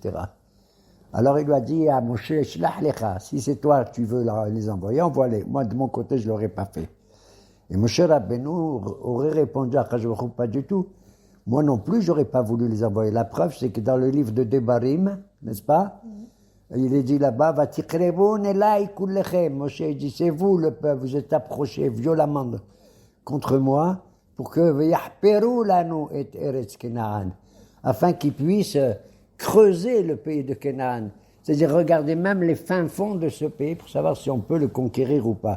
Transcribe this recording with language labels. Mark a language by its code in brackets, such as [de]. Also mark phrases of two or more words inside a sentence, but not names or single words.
[fr] Alors il lui a dit à Moshe, [he] שלח לך, [fr] si c'est toi tu veux les envoyer, envoie-les. Moi de mon côté je ne l'aurais pas fait. Et Moshe Rabbeinu aurait répondu à [he] הקדוש ברוך הוא, [fr] pas du tout. Moi non plus j'aurais pas voulu les envoyer. La preuve c'est que dans le livre de Devarim, n'est-ce pas, il est dit là-bas, [he] ותקרבון אלי כלכם. [fr] Moshe dit, c'est vous le peuple, vous êtes approchés violemment contre moi pour que [he] ויחפרו לנו את ארץ כנען, [fr] afin qu'ils puissent creuser le pays de Canaan, c'est-à-dire regarder même les fins fonds de ce pays pour savoir si on peut le conquérir ou pas.